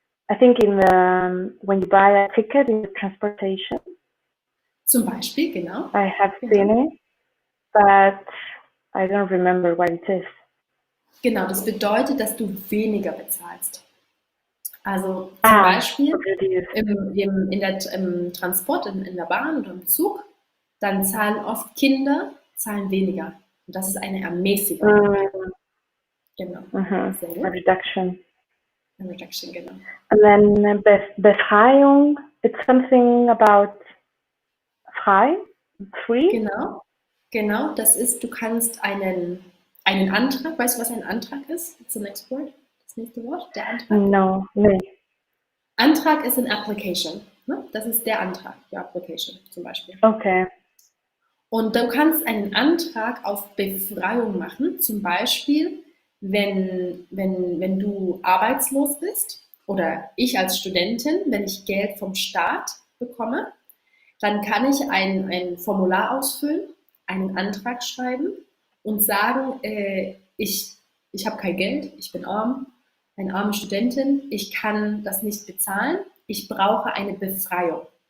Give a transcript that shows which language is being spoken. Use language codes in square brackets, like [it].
[en] I think when you buy a ticket in the transportation. [de] Zum Beispiel, genau. [en] I have seen it, but I don't remember what it is. [de] Genau, das bedeutet, dass du weniger bezahlst. Also zum Beispiel im Transport, in der Bahn oder im Zug, dann zahlen oft Kinder weniger. Und das ist eine Ermäßigung. Genau. Sehr gut. [en] A reduction. A reduction, genau. And then Befreiung, it's something about frei, free. [de] Genau, das ist, du kannst einen Antrag, weißt du, was ein Antrag ist? [en] It's the next word, [de] das nächste Wort, der Antrag. [en] No, nee. [de] Antrag ist ein Application, ne? Das ist der Antrag, die Application zum Beispiel. Okay. Und du kannst einen Antrag auf Befreiung machen, zum Beispiel, wenn du arbeitslos bist oder ich als Studentin, wenn ich Geld vom Staat bekomme, dann kann ich ein Formular ausfüllen, einen Antrag schreiben und sagen, ich habe kein Geld, ich bin arm, eine arme Studentin, ich kann das nicht bezahlen, ich brauche eine Befreiung.